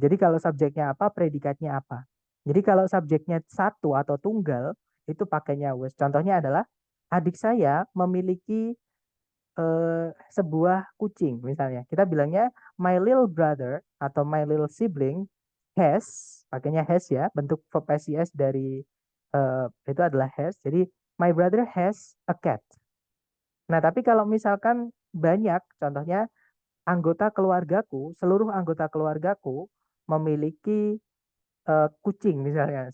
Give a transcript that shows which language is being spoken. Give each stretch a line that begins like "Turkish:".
Indonesian: Jadi kalau subjeknya apa, predikatnya apa. Jadi kalau subjeknya satu atau tunggal itu pakainya was. Contohnya adalah adik saya memiliki sebuah kucing misalnya. Kita bilangnya
English: my little brother
Indonesian: atau
English: my little sibling has,
Indonesian: pakainya has ya, bentuk verb SES dari itu adalah has.
English: Jadi my brother has a cat.
Indonesian: Nah, tapi kalau misalkan banyak, contohnya anggota keluargaku, seluruh anggota keluargaku memiliki kucing misalnya.